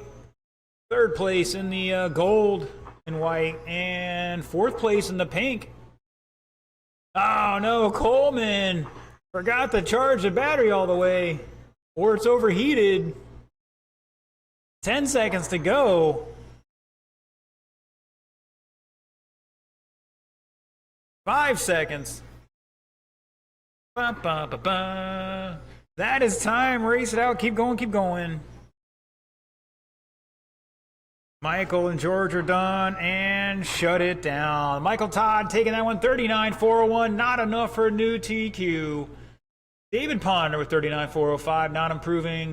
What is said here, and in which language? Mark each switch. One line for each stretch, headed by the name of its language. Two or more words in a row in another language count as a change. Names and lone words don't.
English: Third place in the gold and white. And fourth place in the pink. Oh no, Coleman forgot to charge the battery all the way. Or it's overheated. 10 seconds to go. 5 seconds. Ba, ba, ba, ba. That is time. Race it out. Keep going, keep going. Michael and George are done and shut it down. Michael Todd taking that one, 39.401. Not enough for a new TQ. David Ponder with 39.405, not improving.